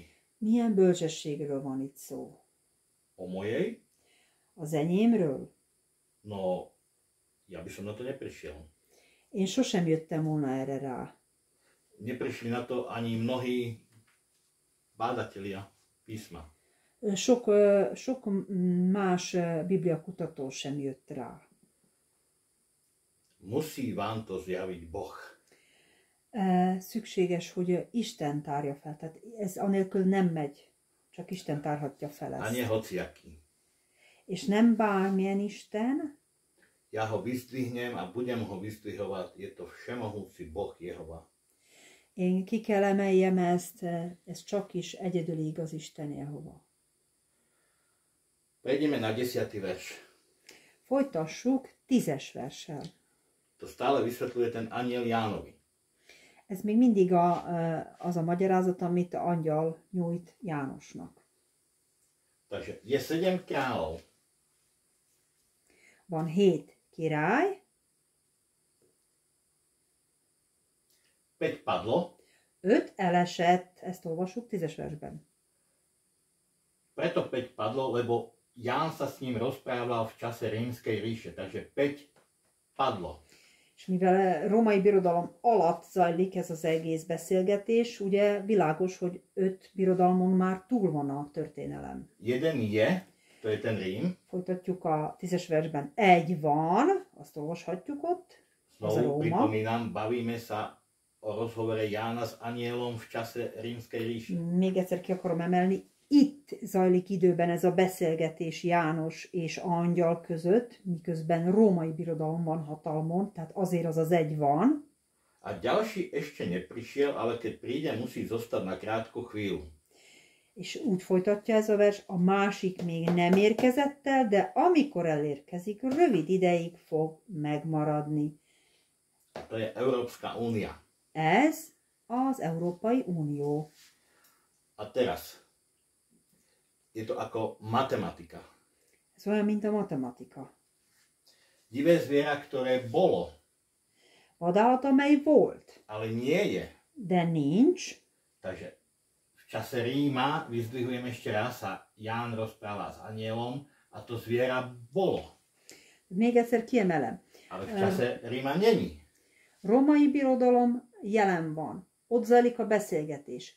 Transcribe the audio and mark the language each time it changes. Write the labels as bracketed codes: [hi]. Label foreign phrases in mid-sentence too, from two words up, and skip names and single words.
[hu] Milyen bölcsességről van itt szó? [sk] O mojej? [hu] Az enyémről? [sk] No, ja by som na to neprišiel. [hu] Én sosem jöttem volna erre rá. [sk] Neprišli na to ani mnohí bádatelia písma. [hu] Sok más bibliakutató sem jött rá. [sk] Musí vám to zjaviť Boh. [hu] Szükséges, hogy Isten tárja fel. Tehát ez anélkül nem megy. Csak Isten tárhatja fel ezt. [sk] A nie hociaký. [hu] És nem bármilyen Isten. [sk] Ja ho vyzdvihnem a budem ho vyzdvihovať. Je to všemohúci Boh Jehova. [hu] Én ki kell emeljem ezt, ez csak is egyedül igaz Isten Jehova. [sk] Prejdeme na 10. verš. [hu] Folytassuk 10-es verssel. [sk] To stále vysvetľuje ten anjel Jánovi. [hu] Ez még mindig az a magyarázat, amit angyal nyújt Jánosnak. [sk] Takže je 7 kráľov. [hu] Van 7 király, [sk] 5 padlo, [hu] 5 elesett, ezt olvassuk 10-es versben. [sk] preto 5 padlo, lebo Ján sa s ním rozprával v čase Rímskej ríše, takže 5 padlo. [hu] És mivel római birodalom alatt zajlik ez az egész beszélgetés, ugye világos, hogy 5 birodalmon már túl van a történelem. [sk] Jeden je, to je ten Rím. [hu] Folytatjuk a 10-es versben. Egy van, azt olvashatjuk ott. Ez a [sk] Znovu [hu] Róma. [sk] pripomínam, bavíme sa o rozhovore Jána s anielom v čase Rímskej ríše. [hu] Még egyszer ki akarom emelni. Itt zajlik időben ez a beszélgetés János és angyal között, miközben római birodalom van hatalmon, tehát azért az az egy van. [sk] A ďalší ešte neprišiel, ale keď príde, musí zostať na krátku chvíľu. [hu] És úgy folytatja ez a vers, a másik még nem érkezett el, de amikor elérkezik, rövid ideig fog megmaradni. [sk] A to je Európska únia. [hu] Ez az Európai Unió. [sk] A teraz je to ako matematika. [hu] Ez olyan, mint a matematika. [sk] Divé zviera, ktoré bolo, [hu] Vadállat, amely volt, [sk] ale nie je. [hu] de nincs. [sk] Takže v čase Ríma, vyzdvihujem ešte raz, sa Ján rozpráva s anielom a to zviera bolo. [hu] Még egyszer kiemelem. [sk] Ale v čase Ríma není. [hu] Római birodalom jelen van. Ott zajlik a beszélgetés.